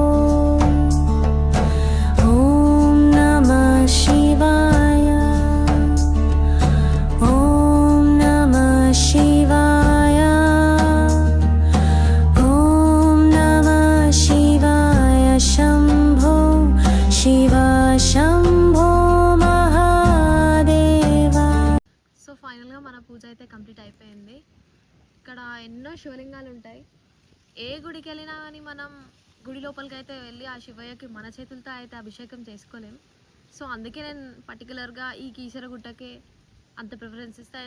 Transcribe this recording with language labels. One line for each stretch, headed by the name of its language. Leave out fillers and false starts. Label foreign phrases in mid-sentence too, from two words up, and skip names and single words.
Sanskrit: ॐ नमः शिवाय ॐ नमः शिवाय ॐ नमः शिवाय शम्भो शिव शम्भो महादेवा.
Telugu: సో ఫైనల్గా మన పూజ అయితే కంప్లీట్ అయిపోయింది. ఇక్కడ ఎన్నో శివలింగాలు ఉంటాయి. ఏ గుడికి వెళ్ళినా కానీ మనం గుడి లోపలికి అయితే వెళ్ళి ఆ శివయ్యకి మన చేతులతో అయితే అభిషేకం చేసుకోలేం. సో అందుకే నేను పర్టికులర్గా ఈ కీసరగుట్టకే అంత ప్రిఫరెన్స్ ఇస్తాను.